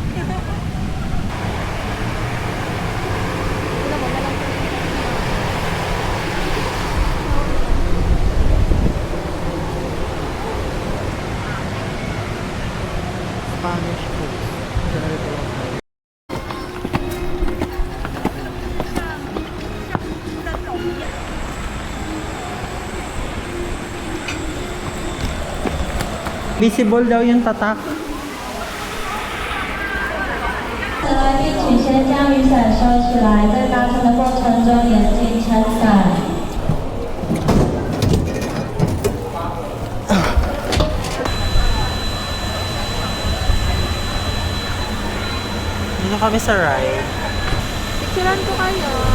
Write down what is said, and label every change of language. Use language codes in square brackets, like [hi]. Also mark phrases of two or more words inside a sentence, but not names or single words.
[en] Spanish food. [tl] Visible daw yung tatak. [zh] 来宾请先将雨伞收起来，在搭乘的过程中严禁撑伞。 [tl] Dito kami sa ride. Picturean ko kayo.